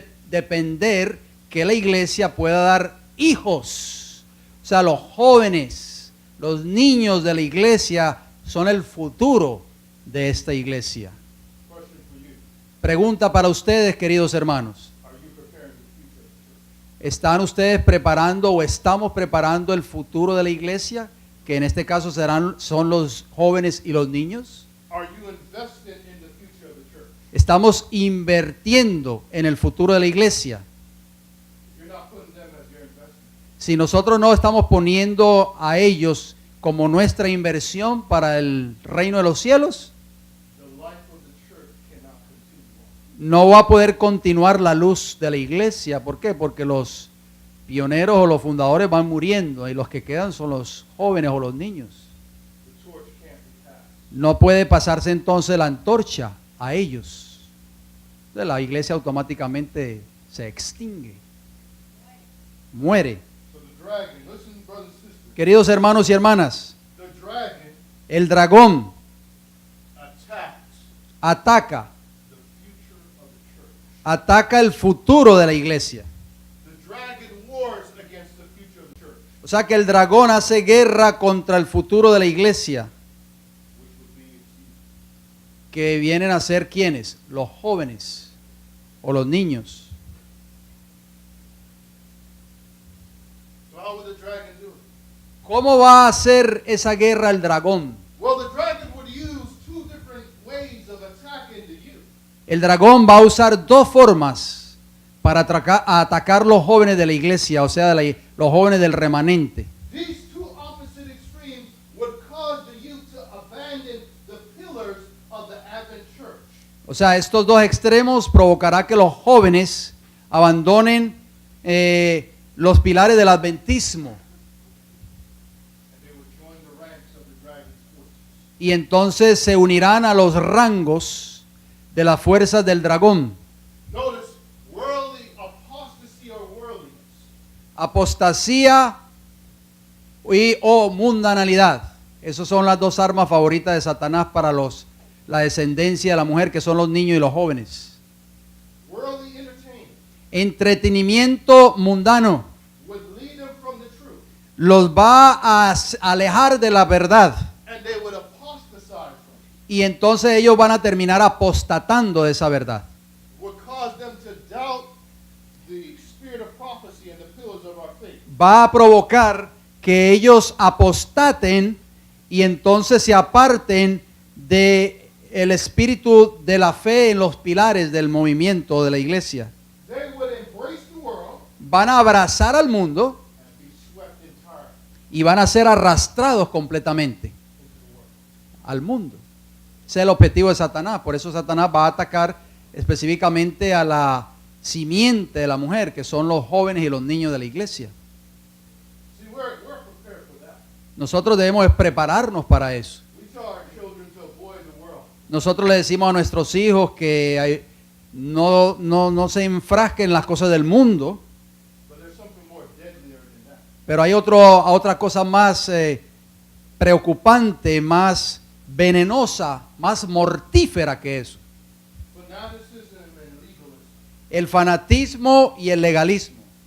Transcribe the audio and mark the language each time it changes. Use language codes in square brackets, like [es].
[es] depender que la iglesia pueda dar hijos. O sea, los jóvenes, los niños de la iglesia son el futuro de esta iglesia. [en] Question for you. [es] Pregunta para ustedes, queridos hermanos. [en] Are you preparing the future of the church? [es] ¿Están ustedes preparando o estamos preparando el futuro de la iglesia? Que en este caso son los jóvenes y los niños. [en] Are you invested in the future of the church? [es] Estamos invirtiendo en el futuro de la iglesia. [en] You're not putting them as your investment. [es] Si nosotros no estamos poniendo a ellos como nuestra inversión para el reino de los cielos, [en] The life of the church cannot continue on. [es] no va a poder continuar la luz de la iglesia. ¿Por qué? Porque los pioneros o los fundadores van muriendo y los que quedan son los jóvenes o los niños. [en] The torch can't be passed. [es] No puede pasarse entonces la antorcha a ellos. Entonces, la iglesia automáticamente se extingue, muere. [en] So the dragon, listen, brothers and sisters, [es] Queridos hermanos y hermanas, [en] the dragon [es] el dragón [en] attacks [es] ataca [en] the future of the church. [es] ataca el futuro de la iglesia. [en] The dragon wars against the future of the church, [es] O sea que el dragón hace guerra contra el futuro de la iglesia, [en] which would be its youth. [es] que vienen a ser ¿quiénes? Los jóvenes o los niños. [en] So how would the dragon do it? [es] ¿Cómo va a hacer esa guerra el dragón? [en] Well, the dragon would use two different ways of attacking the youth. [es] El dragón va a usar dos formas para atacar los jóvenes de la iglesia, o sea, los jóvenes del remanente. [en] These two opposite extremes would cause the youth to abandon the pillars of the Advent church. [es] O sea, estos dos extremos provocará que los jóvenes abandonen los pilares del adventismo [en] And they would join the ranks of the dragon's forces. [es] y entonces se unirán a los rangos de las fuerzas del dragón. [en] Notice worldly apostasy or worldliness. [es] Apostasía o mundanalidad. Esas son las dos armas favoritas de Satanás para la descendencia de la mujer, que son los niños y los jóvenes. [en] Worldly entertainment [es] Entretenimiento mundano [en] would lead them from the truth, [es] los va a alejar de la verdad [en] and they would apostatize from it. [es] y entonces ellos van a terminar apostatando de esa verdad. [en] Would cause them to doubt the spirit of prophecy and the pillars of our faith. [es] Va a provocar que ellos apostaten y entonces se aparten de el espíritu de la fe en los pilares del movimiento de la iglesia. [en] They would embrace the world [es] Van a abrazar al mundo [en] and be swept entirely [es] y van a ser arrastrados completamente [en] into the world. [es] al mundo. Ese es el objetivo de Satanás. Por eso Satanás va a atacar específicamente a la simiente de la mujer, que son los jóvenes y los niños de la iglesia. [en] See, we're prepared for that. [es] Nosotros debemos prepararnos para eso. [en] We tell our children to avoid the world. [es] Nosotros le decimos a nuestros hijos que no se enfrasquen en las cosas del mundo, [en] But there's something more deadlier than that. [es] pero hay otra cosa más preocupante, más venenosa, más mortífera que eso. [en] Fanaticism and legalism. [es] El fanatismo y el legalismo.